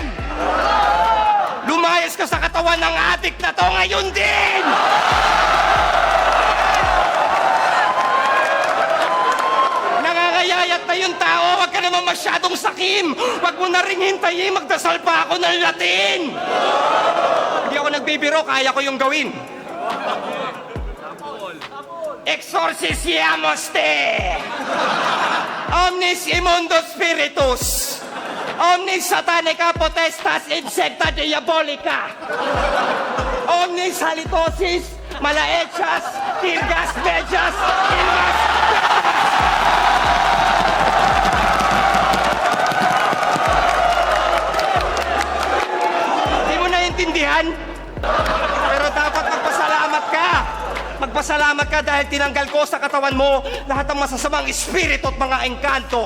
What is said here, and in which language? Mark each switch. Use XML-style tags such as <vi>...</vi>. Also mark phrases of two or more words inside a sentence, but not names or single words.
<tl>Lumayas ka sa katawan ng adik na to ngayon din! Nangangayayat na yung tao, wag ka naman masyadong sakim! Wag mo na rin hintayin, magdasal pa ako ng Latin! Hindi ako nagbibiro, kaya ko yung gawin.</tl> <la>Exorcisiamos te! Omnis immundo spiritus! Omnis satanica potestas insecta diabolica! Omnis halitosis, malaechas, tirgas, mejas, ilmas!</la> <tl>Hindi mo naiintindihan? Pero dapat magpasalamat ka! Magpasalamat ka dahil tinanggal ko sa katawan mo lahat ng masasamang espiritu at mga engkanto.</tl>